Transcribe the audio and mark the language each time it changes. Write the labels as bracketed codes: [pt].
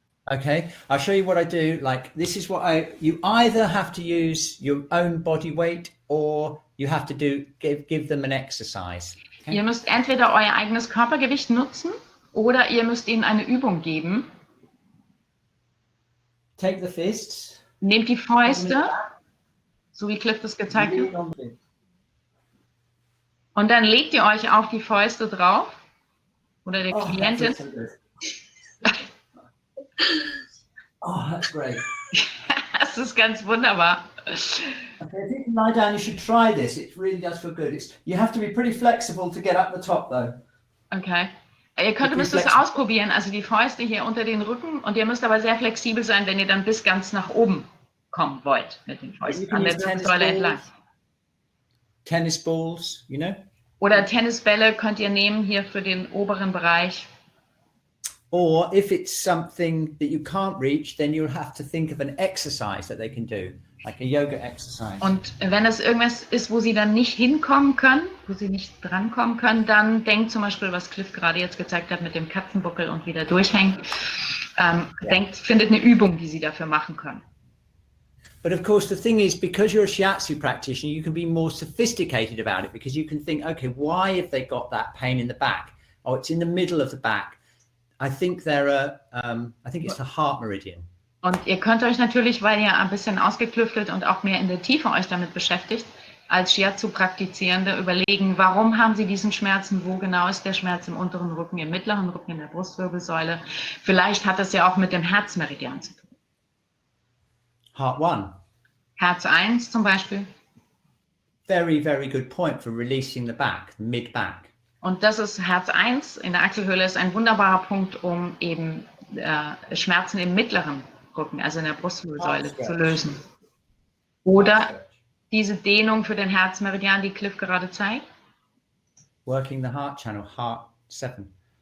[en] Okay, I'll show you what I do. Like, this is what you either have to use your own body weight or you have to give them an exercise. Okay? [de] Ihr müsst entweder euer eigenes Körpergewicht nutzen oder ihr müsst ihnen eine Übung geben. [en] Take the fists. [de] Nehmt die Fäuste, so wie Cliff das gezeigt hat. Und dann legt ihr euch auf die Fäuste drauf. Oder der Klientin. [en] Oh, that's great. [de] Das ist ganz wunderbar. [en] Okay, if you can lie down, you should try this. It really does feel good. You have to be pretty flexible to get up the top, though. Okay. [de] Ihr müsst es ausprobieren, also die Fäuste hier unter den Rücken, und ihr müsst aber sehr flexibel sein, wenn ihr dann bis ganz nach oben kommen wollt mit den Fäusten an der Wirbelsäule entlang. [en] Tennis balls, you know? [de] Oder Tennisbälle könnt ihr nehmen hier für den oberen Bereich. [en] Or if it's something that you can't reach, then you'll have to think of an exercise that they can do, like a yoga exercise. [de] Und wenn es irgendwas ist, wo sie dann nicht hinkommen können, wo sie nicht drankommen können, dann denkt zum Beispiel, was Cliff gerade jetzt gezeigt hat mit dem Katzenbuckel und wieder durchhängen, findet eine Übung, die sie dafür machen können. [en] But of course, the thing is, because you're a Shiatsu practitioner, you can be more sophisticated about it because you can think, okay, why have they got that pain in the back? Oh, it's in the middle of the back. I think it's the heart meridian. [de] Und ihr könnt euch natürlich, weil ihr ein bisschen ausgeklüftet und auch mehr in der Tiefe euch damit beschäftigt, als Shiatsu-Praktizierende überlegen, warum haben sie diesen Schmerzen, wo genau ist der Schmerz im unteren Rücken, im mittleren Rücken, in der Brustwirbelsäule. Vielleicht hat das ja auch mit dem Herzmeridian zu tun. [en] Heart 1. [de] Herz 1 zum Beispiel. [en] Very, very good point for releasing the back, mid-back. [de] Und das ist Herz 1 in der Achselhöhle, ist ein wunderbarer Punkt, um eben Schmerzen im mittleren Rücken, also in der Brustwirbelsäule, zu lösen. Oder diese Dehnung für den Herzmeridian, die Cliff gerade zeigt. [en] Working the heart channel, heart 7.